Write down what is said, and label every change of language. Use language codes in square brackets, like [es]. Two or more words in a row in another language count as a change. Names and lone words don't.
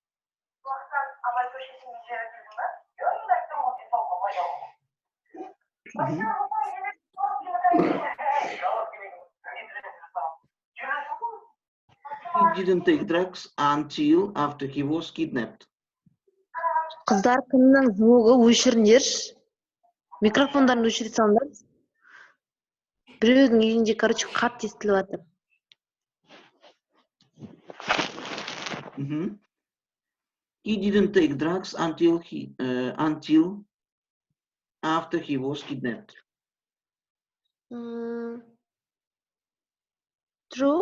[en] He didn't take drugs until after he was kidnapped. [kk] Қыздар кімнің звугы өшіріңдерші. Микрофондарын өшіре салыңдар. Біреудің үйінде, короче, қатты естіліп жатыр. [en] He didn't take drugs until after he was kidnapped. True.